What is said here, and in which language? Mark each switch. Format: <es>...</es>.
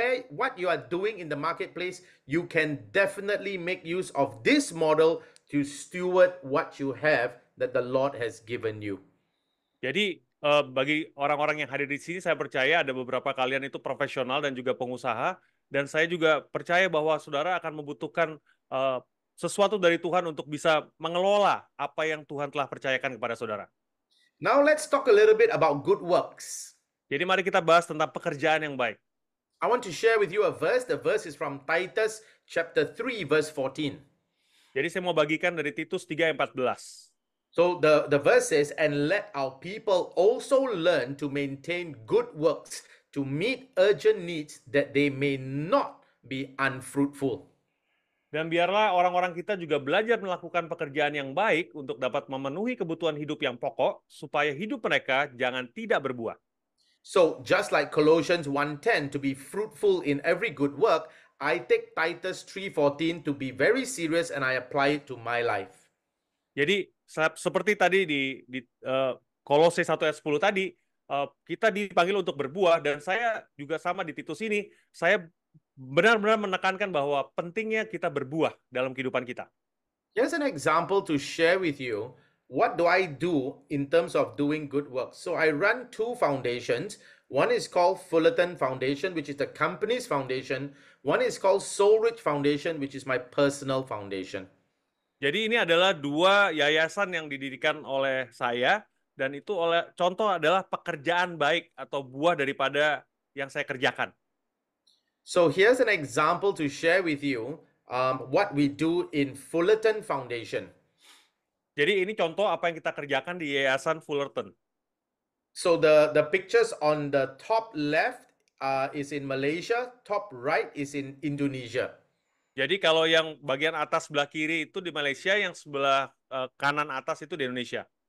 <en>What you are doing in the marketplace, you can definitely make use of this model to steward what you have that the Lord has given you.</en> <id>Jadi bagi orang-orang yang hadir di sini, saya percaya ada beberapa kalian itu profesional dan juga pengusaha, dan saya juga percaya bahwa saudara akan membutuhkan sesuatu dari Tuhan untuk bisa mengelola apa yang Tuhan telah percayakan kepada saudara.</id> <en>Now let's talk a little bit about good works.</en> <id>Jadi mari kita bahas tentang pekerjaan yang baik.</id> <en>I want to share with you a verse. The verse is from Titus chapter 3 verse 14.</en> <id>Jadi saya mau bagikan dari Titus 3 ayat 14.</id> <en>So the verse says, "And let our people also learn to maintain good works, to meet urgent needs, that they may not be unfruitful."</en> <id>Dan biarlah orang-orang kita juga belajar melakukan pekerjaan yang baik untuk dapat memenuhi kebutuhan hidup yang pokok, supaya hidup mereka jangan tidak berbuah.</id> <en>So just like Colossians 1:10 to be fruitful in every good work, I take Titus 3:14 to be very serious and I apply it to my life.</en> <id>Jadi seperti tadi di Kolose 1 ayat 10 tadi, kita dipanggil untuk berbuah, dan saya juga sama di Titus ini, saya benar-benar menekankan bahwa pentingnya kita berbuah dalam kehidupan kita.</id> <en>Here's an example to share with you. What do I do in terms of doing good work? So I run 2 foundations. One is called Fullerton Foundation, which is the company's foundation. One is called Soul Rich Foundation, which is my personal foundation.</en> <id>Jadi ini adalah 2 yayasan yang didirikan oleh saya, dan itu contoh adalah pekerjaan baik atau buah daripada yang saya kerjakan.</id> <en>So here's an example to share with you what we do in Fullerton Foundation.</en> <id>Jadi ini contoh apa yang kita kerjakan di Yayasan Fullerton.</id> <en>So the pictures on the top left is in Malaysia, top right is in Indonesia.</en> <id>Jadi kalau yang bagian atas sebelah kiri itu di Malaysia, yang sebelah kanan atas itu di Indonesia.</id>